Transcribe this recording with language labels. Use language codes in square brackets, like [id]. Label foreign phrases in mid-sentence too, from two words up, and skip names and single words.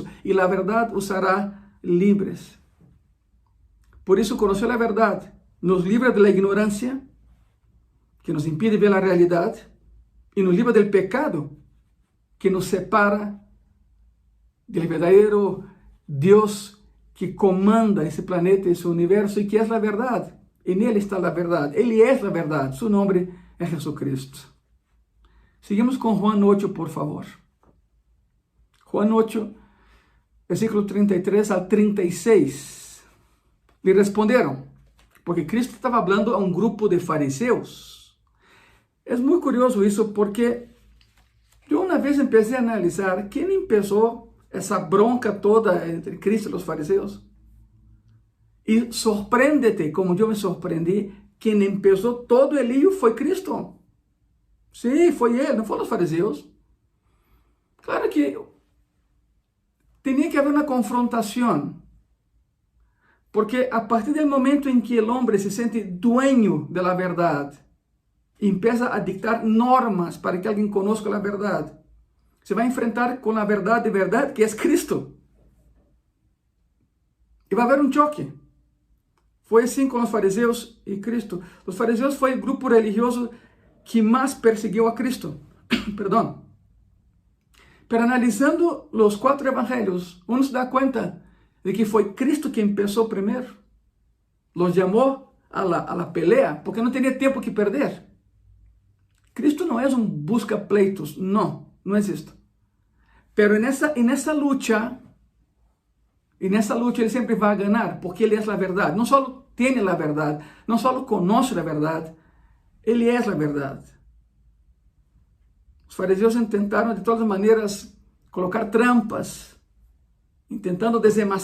[es] Y la verdad os hará libres. Por eso conocer la verdad nos libra de la ignorancia, que nos impide ver la realidad, y nos libra del pecado, que nos separa del verdadero Dios que comanda [pt] esse planeta, esse universo, e que é a verdade. E nele está a verdade. Ele é a verdade. Seu nome é Jesucristo. Seguimos com Juan 8, por favor. [es] Juan 8, versículo 33 al 36. [pt] Le responderam, porque Cristo estava falando a um grupo de fariseus. É muito curioso isso, porque eu uma vez empecé a analisar quem empezou essa bronca toda entre Cristo e os fariseus. E sorprende-te, como eu me surpreendi, quem empezou todo o lío foi Cristo. Sim, foi ele, não foram os fariseus. Claro que tinha que haver uma confrontação, porque a partir do momento em que o homem se sente dueño da verdade, [es] empieza a dictar normas para que [pt] alguém conozca a verdade, se vai enfrentar com a verdade de verdade, que é Cristo. E vai haver um choque. Foi assim com os fariseus e Cristo. Os fariseus foi o grupo religioso que mais perseguiu a Cristo. Perdão. Pero analisando os 4 evangelhos, uno se dá conta de que foi Cristo que começou primeiro. Los chamou [es] a la pelea, [pt] porque não tinha tempo que perder. Cristo não é um busca-pleitos, não existe. [es] Pero en esa lucha [pt] ele sempre vai ganhar, porque ele é a verdade. Não só tem a verdade, não só conoce a verdade, ele é a verdade. Os fariseus tentaram de todas as maneiras colocar trampas, tentando desenmascará-lo.